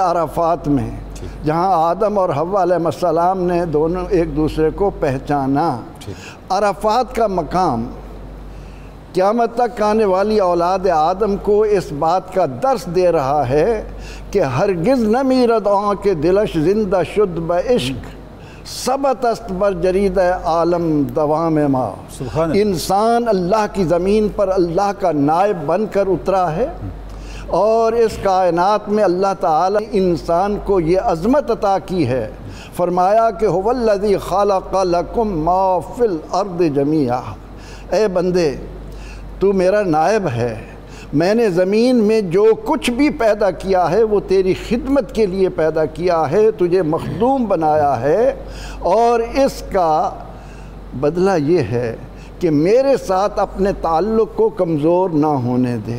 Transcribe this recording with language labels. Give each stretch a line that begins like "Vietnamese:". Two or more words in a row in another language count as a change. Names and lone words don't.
Urdu: عرفات میں، جہاں آدم اور حوا علیہ السلام نے دونوں ایک دوسرے کو پہچانا۔ عرفات کا مقام قیامت تک آنے والی اولاد آدم کو اس بات کا درس دے رہا ہے کہ
Persian: ہرگز نہ میرد آن کے دلش زندہ شد بعشق، ثبت است بر جرید عالم دوام ما۔
Urdu: سبحان اللہ۔ انسان اللہ کی زمین پر اللہ کا نائب بن کر اترا ہے، اور اس کائنات میں اللہ تعالی انسان کو یہ عظمت عطا کی ہے۔ فرمایا کہ
Arabic: هو الذی خلق لکم ما فی الارض جمیعا،
Urdu: اے بندے تو میرا نائب ہے، میں نے زمین میں جو کچھ بھی پیدا کیا ہے وہ تیری خدمت کے لیے پیدا کیا ہے، تجھے مخدوم بنایا ہے، اور اس کا بدلہ یہ ہے کہ میرے ساتھ اپنے تعلق کو کمزور نہ ہونے دے۔